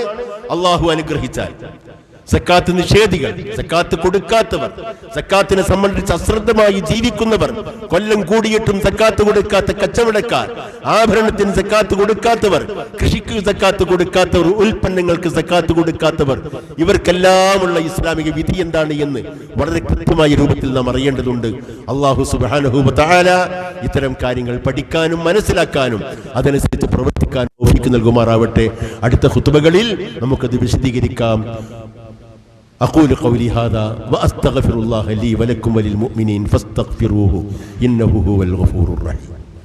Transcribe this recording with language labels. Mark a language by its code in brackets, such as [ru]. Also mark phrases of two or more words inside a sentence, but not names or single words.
[ml] അല്ലാഹു അനുഗ്രഹിച്ചാൽ സക്കാത്ത് നിഷേധികൾ, സക്കാത്ത് കൊടുക്കാത്തവർ, സക്കാത്തിനെ സംബന്ധിച്ച് അശ്രദ്ധമായി ജീവിക്കുന്നവർ, കൊല്ലം കൂടിയിട്ടും സക്കാത്ത് കൊടുക്കാത്ത കച്ചവടക്കാർ, ആഭരണത്തിന് സക്കാത്ത് കൊടുക്കാത്തവർ, കൃഷിക്ക് സക്കാത്ത് കൊടുക്കാത്തവർ, ഉൽപ്പന്നങ്ങൾക്ക് സക്കാത്ത് കൊടുക്കാത്തവർ, ഇവർക്കെല്ലാമുള്ള ഇസ്ലാമിക വിധി എന്താണ് എന്ന് വളരെ കൃത്യമായ രൂപത്തിൽ നാം അറിയേണ്ടതുണ്ട്. [ar] الله سبحانه وتعالى [ml] ഇത്തരം കാര്യങ്ങൾ പഠിക്കാനും മനസ്സിലാക്കാനും അതനുസരിച്ച് പ്രവർത്തിക്കാനും തൗഫീഖ് നൽകുമാറാവട്ടെ. അടുത്ത ഖുതുബകളിൽ നമുക്കത് വിശദീകരിക്കാം. [ar] أقول قولي هذا وأستغفر الله لي ولكم وللمؤمنين فاستغفروه إنه هو الغفور الرحيم.